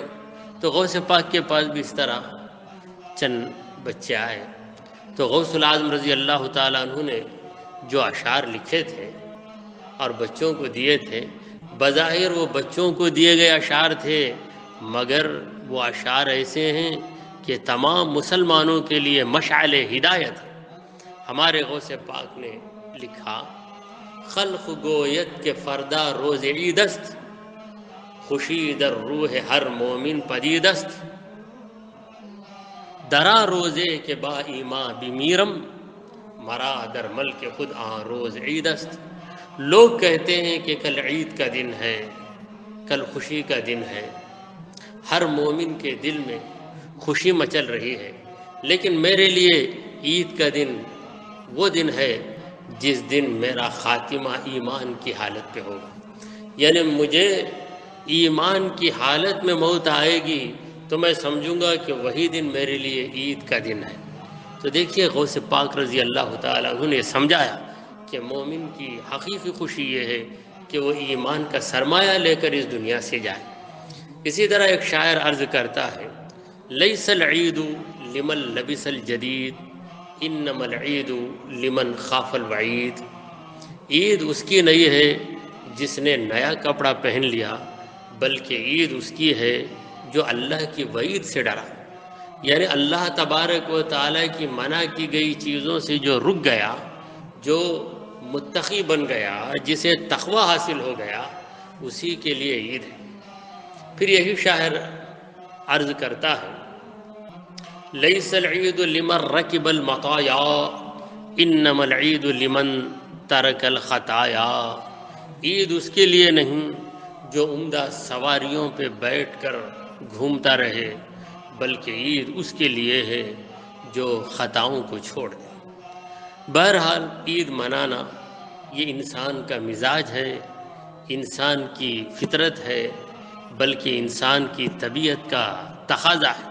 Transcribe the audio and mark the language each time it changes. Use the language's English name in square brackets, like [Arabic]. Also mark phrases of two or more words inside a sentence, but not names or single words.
[Urdu] تو غوث پاک کے پاس بھی اس طرح چند بچے آئے، تو غوث العظم رضی اللہ تعالیٰ عنہ نے جو اشعار لکھے تھے اور بچوں کو دیے تھے، بظاہر وہ بچوں کو دیے گئے اشعار تھے، مگر وہ اشعار ایسے ہیں کہ تمام مسلمانوں کے لیے مشعل ہدایت ہے۔ ہمارے غوث پاک نے لکھا [Persian] خلق گویت کے فردا روز عید است، خوشی در روح ہر مومن پدید است، درا روزے کے با ایماں بمیرم، مرا در ملک خود آن روز عید است۔ [Urdu] لوگ کہتے ہیں کہ کل عید کا دن ہے، کل خوشی کا دن ہے، ہر مومن کے دل میں خوشی مچل رہی ہے، لیکن میرے لیے عید کا دن وہ دن ہے جس دن میرا خاتمہ ایمان کی حالت پہ ہوگا، یعنی مجھے ایمان کی حالت میں موت آئے گی تو میں سمجھوں گا کہ وہی دن میرے لیے عید کا دن ہے۔ تو دیکھیے غوث پاک رضی اللہ تعالیٰ عنہ نے سمجھایا کہ مومن کی حقیقی خوشی یہ ہے کہ وہ ایمان کا سرمایہ لے کر اس دنیا سے جائے۔ اسی طرح ایک شاعر عرض کرتا ہے، [Arabic] لیس العید لمن لبس الجدید انما العید لمن خاف الوعید۔ [Urdu] عید اس کی نہیں ہے جس نے نیا کپڑا پہن لیا، بلکہ عید اس کی ہے جو اللہ کی وعید سے ڈرا، یعنی اللہ تبارک و تعالیٰ کی منع کی گئی چیزوں سے جو رک گیا، جو متقی بن گیا، جسے تقوی حاصل ہو گیا، اسی کے لیے عید ہے۔ پھر یہی شاعر عرض کرتا ہے، [Arabic] لیس العید لمن رکب المطایا انما العید لمن ترک الخطایا۔ [Urdu] عید اس کے لیے نہیں جو عمدہ سواریوں پہ بیٹھ کر گھومتا رہے، بلکہ عید اس کے لیے ہے جو خطاؤں کو چھوڑ دے۔ بہرحال عید منانا یہ انسان کا مزاج ہے، انسان کی فطرت ہے، بلکہ انسان کی طبیعت کا تقاضا ہے۔